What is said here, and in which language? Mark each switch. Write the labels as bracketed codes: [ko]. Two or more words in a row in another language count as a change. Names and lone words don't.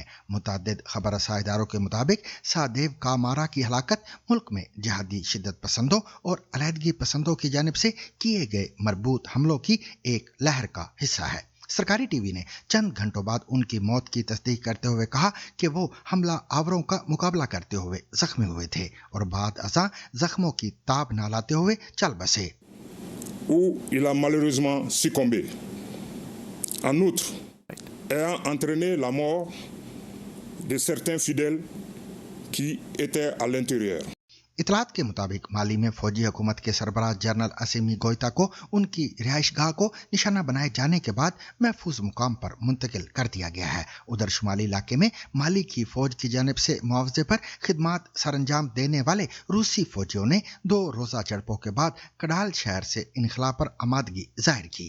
[ur] متعدد خبر رساں اداروں کے مطابق سادیو کامارا کی ہلاکت ملک میں جہادی شدت پسندوں اور علیحدگی پسندوں کی جانب سے کیے گئے مربوط حملوں کی ایک لہر کا حصہ ہے. سرکاری ٹی وی نے چند گھنٹوں بعد ان کی موت کی تصدیق کرتے ہوئے کہا کہ وہ حملہ آوروں کا مقابلہ کرتے ہوئے زخمی ہوئے تھے اور بعد ازاں زخموں کی تاب نہ لاتے ہوئے چل بسے. [fr] Où il a malheureusement succombé. En outre, ayant entraîné la mort de certains fidèles qui étaient à l'intérieur. [ur] اطلاعات کے مطابق مالی میں فوجی حکومت کے سربراہ جنرل اسیمی گوئٹا کو ان کی رہائش گاہ کو نشانہ بنائے جانے کے بعد محفوظ مقام پر منتقل کر دیا گیا ہے. ادھر شمالی علاقے میں مالی کی فوج کی جانب سے معاوضے پر خدمات سرانجام دینے والے روسی فوجیوں نے 2 روزہ جھڑپوں کے بعد کڈال شہر سے انخلا پر آمادگی ظاہر کی.